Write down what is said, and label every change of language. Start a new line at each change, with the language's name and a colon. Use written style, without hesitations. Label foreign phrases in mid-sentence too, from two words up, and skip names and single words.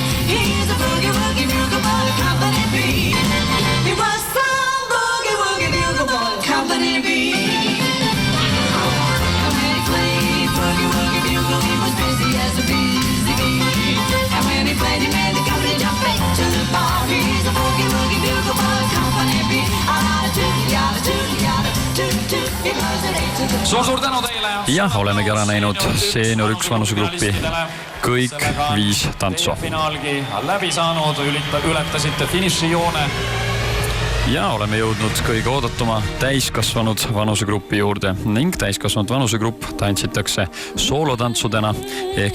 English: He's a boogie woogie bugle boy company B. He was some boogie woogie bugle boy company B. And when he played boogie woogie bugle, he was busy as a busy bee. And when he played, he made the company jump back to the bar. He's a boogie woogie bugle boy company B.
Estonian: Suur tänu teile. Jah, olemegi ära näinud seenior 1 vanusegrupi kõik 5 tantsu. Finaalgi läbi saanud, ületasite finišijoone. Ja oleme jõudnud kõige oodatuma täiskasvanud vanusegrupi juurde ning täiskasvanud vanusegrupp tantsitakse soolotantsudena ehk